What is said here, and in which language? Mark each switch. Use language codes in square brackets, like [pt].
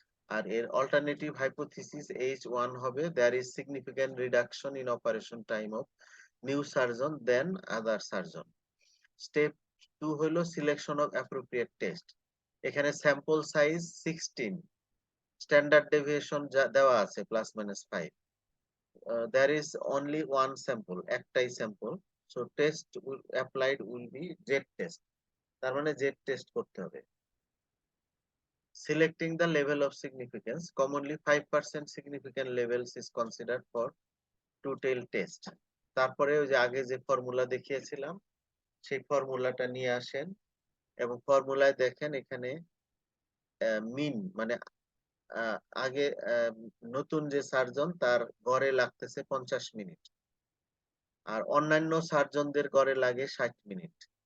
[bn] আর এর [en] Alternative hypothesis H1 হবে there is significant reduction in operation time of new surgeon than other surgeon. [bn] Step 2 হলো [en] Selection of appropriate test. [bn] এখানে sample size 16, standard deviation যা দেওয়া আছে +-5। [en] there is only one sample, [bn] একটাই sample, [en] so test applied will be Z test, [bn] তার মানে Z test করতে হবে। [en] Selecting the level of significance, commonly 5% significant levels is considered for two-tail test। [bn] তারপরে ওই যে আগে যে ফর্মুলা দেখিয়েছিলাম সেই ফর্মুলাটা নিয়ে আসেন এবং ফর্মুলায় দেখেন এখানে মিন মানে আহ, আগে নতুন যে সার্জন তার গড়ে লাগতেছে 50 মিনিট, আর অন্যান্য সার্জনদের গড়ে লাগে 60 মিনিট।